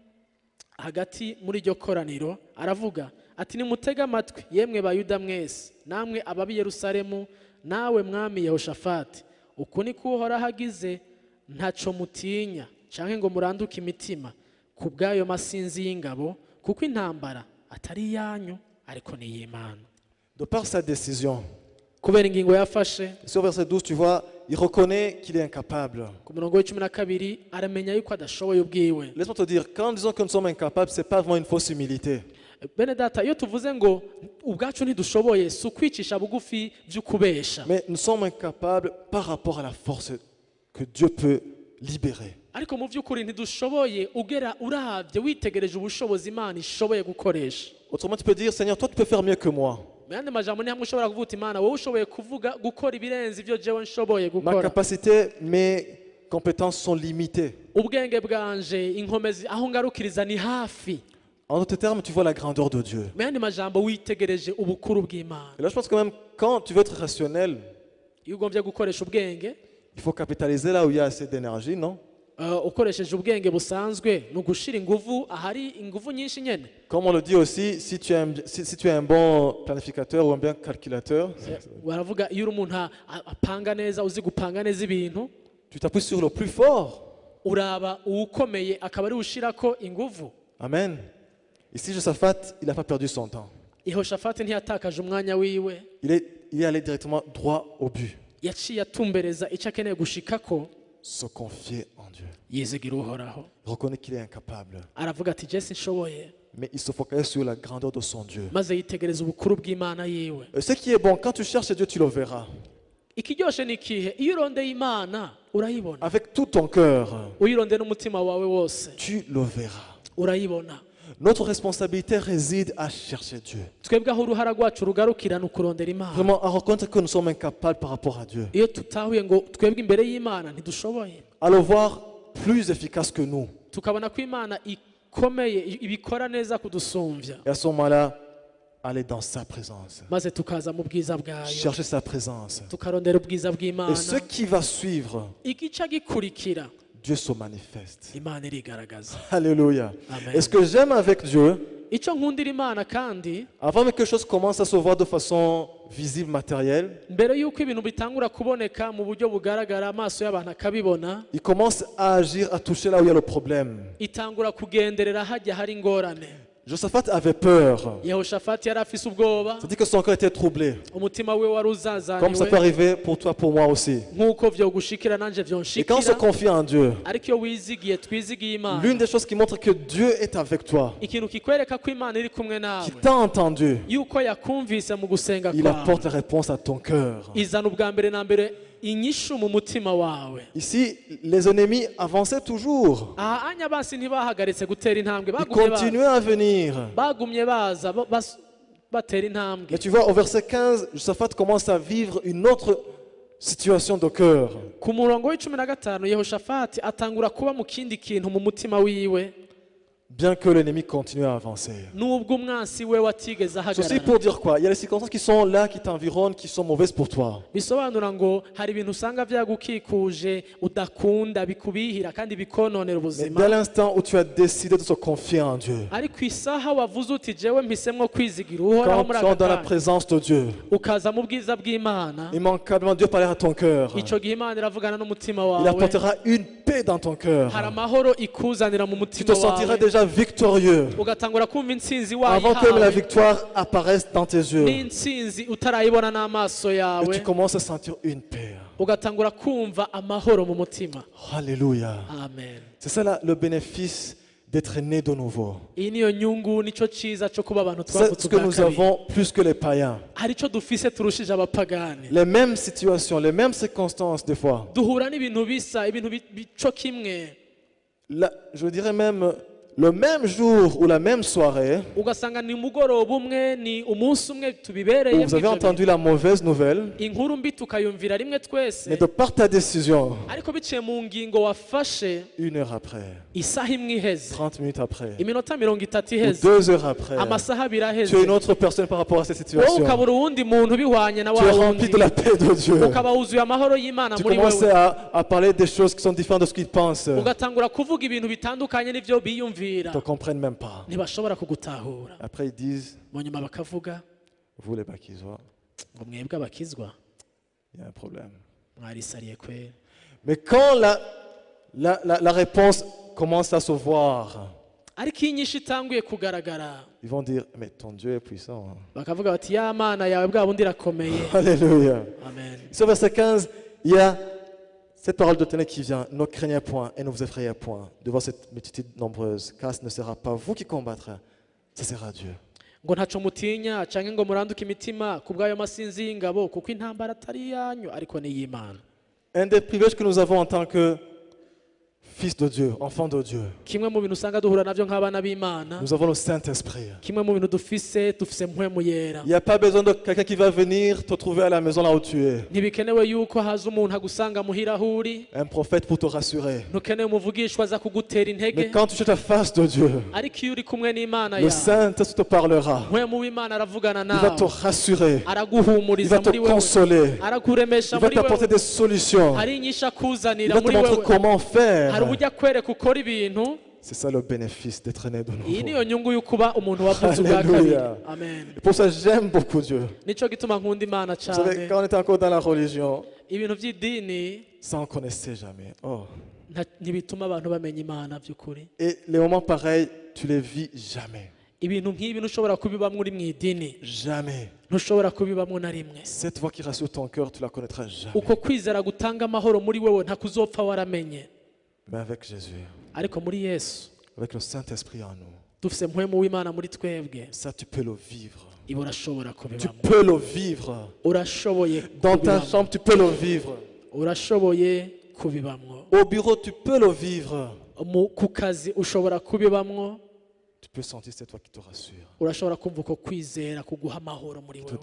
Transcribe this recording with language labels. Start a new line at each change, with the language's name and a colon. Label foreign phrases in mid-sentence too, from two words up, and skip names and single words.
Rundi: hagati muri iryo koraniro aravuga ati nimutege amatwi yemwe bayuda mwese namwe ababi Yerusalemu nawe mwami Yehoshafati uku ni ko Uhoraho agize ntaco mutinya canke ngo muranduke imitima ku bw'ayo masinzi y'ingabo kuko intambara atari iyanyu ariko ni iy'Imana.
French: De par sa décision,
Rundi: kubera ingingo yafashe
French: sur verset 12, tu vois, il reconnaît qu'il est incapable.
Rundi: ku murongo w'12 aramenya yuko adashoboye ubwiwe.
French: Laisse-moi te dire, quand nous disons que nous sommes incapables, ce n'est pas vraiment une fausse humilité.
Rundi: Bene data iyo tuvuze ngo ubwacu ntidushoboye si ukwicisha bugufi by'ukubesha,
French: Mais nous sommes incapables par rapport à la force que Dieu peut libérer.
Rundi: ariko mu by'ukuri ntidushoboye ugera uravye witegereje ubushobozi Imana ishoboye gukoresha.
French: Autrement, tu peux dire, Seigneur, toi, tu peux faire mieux que moi.
Rundi: mu yandi majambo ni hamwe ushobora kuvuga uti Imana wowe ushoboye kuvuga gukora ibirenze ibyo jewe nshoboye
French: Ma
Rundi: gukora.
French: capacité, mes compétences sont limitées.
Rundi: ubwenge bwanje inkomezi aho ngarukiriza ni hafi.
French: En d'autres termes, tu vois la grandeur de Dieu.
Rundi: mu yandi majambo witegereje ubukuru bw'Imana.
French: Et là, je pense quand même, quand tu veux être rationnel,
Rundi: iyo ugombye gukoresha ubwenge
French: il faut capitaliser là où il y a assez d'énergie, non?
Rundi: ukoresheje ubwenge busanzwe ni ugushira inguvu ahari inguvu nyinshi nyene.
French: Comme on le dit aussi, si tu es un bon planificateur ou un bon calculateur,
Rundi: baravuga iyo uri umuntu apanga neza uzi gupanga neza ibintu
French: tu t'appuies sur le plus fort.
Rundi: uraba uwukomeye akaba ari ushirako inguvu. Amen.
French: Ici, Josaphat, il n'a pas perdu son temps.
Rundi: Yehoshafati ntiyatakaje umwanya wiwe,
French: Il est allé directement droit au but.
Rundi: yaciye atumbereza icyo akeneye gushikako,
French: Se confier en Dieu.
Rundi: yizigira Uhoraho.
French: Il reconnaît qu'il est incapable.
Rundi: aravuga ati Jesse nshoboye,
French: Mais il se focalise sur la grandeur de son Dieu.
Rundi: maze yitegereza ubukuru bw'Imana yiwe.
French: Et ce qui est bon, quand tu cherches Dieu, tu le verras.
Rundi: ikiryoshe ni ikihe? iyo urondeye Imana urayibona,
French: Avec tout ton cœur,
Rundi: uyirondeye n'umutima wawe wose
French: tu le verras.
Rundi: urayibona.
French: Notre responsabilité réside à chercher Dieu.
Rundi: twebwe aho uruhara rwacu rugarukira ni ukurondera Imana.
French: Vraiment, à reconnaître que nous sommes incapables par rapport à Dieu.
Rundi: iyo tutahuye ngo twebwe imbere y'Imana ntidushoboye,
French: À le voir plus efficace que nous.
Rundi: tukabona ko Imana ikomeye ibikora neza kudusumbya,
French: Et à ce moment-là, aller dans sa présence.
Rundi: maze tukaza mu bwiza bwayo,
French: Chercher sa présence.
Rundi: tukarondera ubwiza bw'Imana.
French: Et ce qui va suivre,
Rundi: igice gikurikira
French: Dieu se manifeste.
Rundi: Imana irigaragaza.
French: Alléluia. Amen. Et ce que j'aime avec Dieu,
Rundi: icyo nkundira Imana kandi,
French: avant que quelque chose commence à se voir de façon visible, matérielle,
Rundi: mbere y'uko ibintu bitangura kuboneka mu buryo bugaragara amaso y'abantu akabibona,
French: il commence à agir, à toucher là où il y a le problème.
Rundi: itangura kugenderera hajya hari ingorane.
French: Josaphat avait peur.
Rundi: Yehoshafati yari afise ubwoba,
French: C'est-à-dire que son cœur était troublé.
Rundi: umutima we wari
French: Comme ça
Rundi: uzazaniwe,
French: peut arriver pour toi, pour moi aussi.
Rundi: nk'uko vyogushikira nanje
French: Et quand on se
Rundi: vyonshikira.
French: confie en Dieu,
Rundi: ariko iyo wizigiye twizigiye Imana,
French: l'une des choses qui montre que Dieu est avec toi,
Rundi: ikintu kikwereka ko Imana iri kumwe nawe,
French: qui t'a entendu,
Rundi: yuko yakumvise mu gusenga
French: il
Rundi: kwawe,
French: apporte la réponse à ton cœur.
Rundi: izana ubwa mbere na mbere inyishu mu mutima wawe.
French: Ici, les ennemis avançaient toujours.
Rundi: aha anya basi ntibahagaritse gutera intambwe,
French: Ils
Rundi: bagumye baza,
French: continuaient à venir.
Rundi: bagumye baza batera intambwe.
French: Mais tu vois, au verset 15, Josaphat commence à vivre une autre situation de cœur.
Rundi: ku murongo w'15 Yehoshafati atangura kuba mu kindi kintu mu mutima wiwe,
French: Bien que l'ennemi continue à avancer.
Rundi: nubwo umwansi we watigeze
French: Ceci
Rundi: ahagarara.
French: pour dire quoi? Il y a des circonstances qui sont là, qui t'environnent, qui sont mauvaises pour toi.
Rundi: bisobanura ngo hari ibintu usanga byagukikuje udakunda, bikubihira kandi bikononera
French: Mais
Rundi: ubuzima,
French: dès l'instant où tu as décidé de se confier en Dieu,
Rundi: ariko isaha wavuze uti jewe mpisemwo kwizigira Uhoraho
French: quand
Rundi: muri
French: tu es
Rundi: aka
French: dans la
Rundi: kanya,
French: présence de Dieu,
Rundi: ukaza mu bwiza bw'Imana,
French: immanquablement Dieu parlera à ton cœur.
Rundi: icyo gihe Imana iravugana n'umutima
French: Il
Rundi: wawe,
French: apportera une paix dans ton cœur.
Rundi: hari amahoro ikuzanira mu
French: Tu
Rundi: mutima
French: te sentiras
Rundi: wawe,
French: déjà victorieux
Rundi: ugatangura kumva intsinzi
French: avant que même la
Rundi: wayihawe
French: victoire apparaisse dans tes yeux.
Rundi: n'intsinzi utarayibona n'amaso
French: Et
Rundi: yawe,
French: tu commences à sentir une paix.
Rundi: ugatangura kumva amahoro mu mutima.
French: Alléluia. Amen. C'est ça là, le bénéfice d'être né de nouveau.
Rundi: iyi niyo nyungu, nicyo cyiza cyo kuba abantu
French: C'est
Rundi: twavutse
French: ce que
Rundi: ubwa
French: nous
Rundi: kabiri.
French: avons plus que les païens.
Rundi: hari icyo dufise turushije abapagani,
French: Les mêmes situations, les mêmes circonstances des fois.
Rundi: duhura n'ibintu bisa, ibintu bico kimwe.
French: Je dirais même le même jour ou la même soirée
Rundi: ugasanga ni umugoroba umwe ni umunsi umwe
French: où
Rundi: tubibereye
French: vous avez entendu la mauvaise nouvelle,
Rundi: inkuru mbi tukayumvira rimwe twese
French: mais de par ta décision,
Rundi: ariko biciye mu ngingo wafashe
French: 1 heure après,
Rundi: isaha imwe iheze
French: 30 minutes après,
Rundi: iminota 30
French: ou
Rundi: iheze
French: 2 heures après,
Rundi: amasaha abiri aheze
French: tu es une autre personne par rapport à cette
Rundi: wowe
French: situation.
Rundi: ukabura uwundi muntu bihwanye na
French: Tu
Rundi: wa
French: es rempli
Rundi: wundi
French: de la paix de Dieu.
Rundi: ukaba wuzuye amahoro y'Imana
French: Tu
Rundi: muri
French: commences
Rundi: wewe
French: à parler des choses qui sont différentes de ce qu'ils pensent. Ils
Rundi: ugatangura kuvuga ibintu bitandukanye n'ivyo biyumvira
French: ne te comprennent même pas.
Rundi: ntibashobora kugutahura
French: Après, ils disent,
Rundi: mu nyuma bakavuga
French: vous les Bakizois,
Rundi: ngo mwebwe abakizwa
French: il y a un problème.
Rundi: mwarisariye kwera
French: Mais quand la réponse commence à se voir, ariko iyo inyishu itanguye kugaragara ils vont dire, mais ton Dieu est puissant. Hein.
Rundi: bakavuga bati ya mana yawe bwa bundi irakomeye
French: Alléluia.
Rundi: amen
French: Sur verset 15, il y a cette parole de ténèbres qui vient. Ne craignez point et ne vous effrayez point de voir cette multitude nombreuse, car ce ne sera pas vous qui combattrez, ce sera Dieu.
Rundi: ngo ntaco mutinya canke ngo muranduke imitima ku bw'ayo masinzi y'ingabo kuko intambara atari iyanyu ariko ni iy'Imana.
French: Un des privilèges que nous avons en tant que fils de Dieu, enfants de Dieu,
Rundi: kimwe mu bintu usanga duhura navyo nk'abana b'Imana
French: nous avons le Saint-Esprit.
Rundi: kimwe mu bintu dufise mpwemu yera
French: Il n'y a pas besoin de quelqu'un qui va venir te trouver à la maison là où tu es.
Rundi: ntibikenewe yuko haza umuntu agusanga muhira aho uri
French: Un prophète pour te rassurer.
Rundi: ntukeneye umuvugishwa aza kugutera
French: Mais
Rundi: intege
French: quand tu cherches la face de Dieu,
Rundi: ariko iyo uri kumwe n'Imana
French: le
Rundi: yawe
French: Saint-Esprit te parlera.
Rundi: mpwemu w'Imana aravugana
French: Il va te
Rundi: nawe
French: rassurer. Il
Rundi: araguhumuriza
French: va te
Rundi: muri wewe
French: consoler.
Rundi: arakuremesha
French: Il va
Rundi: muri
French: t'apporter
Rundi: wewe
French: des solutions.
Rundi: hari inyishu
French: Il
Rundi: akuzanira
French: va te
Rundi: muri
French: montrer
Rundi: wewe
French: comment
Rundi: hari
French: faire.
Rundi: uburyo akwereka ukora ibintu.
French: C'est ça le bénéfice d'être né de
Rundi: iyi
French: nouveau.
Rundi: niyo nyungu yo kuba umuntu wavutse ubwa kabiri
French: Alléluia.
Rundi: amen
French: Et pour ça, j'aime beaucoup Dieu.
Rundi: nico gituma nkunda Imana
French: Vous savez,
Rundi: cyane
French: quand on était encore dans la religion,
Rundi: ibintu by'idini
French: ça on ne connaissait jamais. Oh.
Rundi: ntibituma abantu bamenya Imana by'ukuri
French: Et les moments pareils, tu les vis jamais.
Rundi: ibintu nk'ibi ntushobora kubibamwo uri mu idini
French: Jamais.
Rundi: ntushobora kubibamwo na rimwe
French: Cette voix qui rassure ton cœur, tu la connaîtras jamais.
Rundi: uko kwizera gutanga amahoro muri wewe ntakuzopfa waramenye
French: Mais avec Jésus,
Rundi: ariko muri Yesu
French: avec le Saint-Esprit en nous,
Rundi: dufise mpwemu w'Imana muri twebwe
French: ça tu peux le vivre.
Rundi: ibi urashobora
French: Tu
Rundi: kubibamwo
French: peux le vivre.
Rundi: urashoboye
French: Dans ta
Rundi: kubibamwo.
French: chambre, tu peux le vivre.
Rundi: urashoboye kubibamwo
French: Au bureau, tu peux le vivre.
Rundi: ku kazi ushobora kubibamwo
French: Tu peux sentir cette voix qui te rassure.
Rundi: urashobora kumva uko kwizera kuguha amahoro muri
French: Il te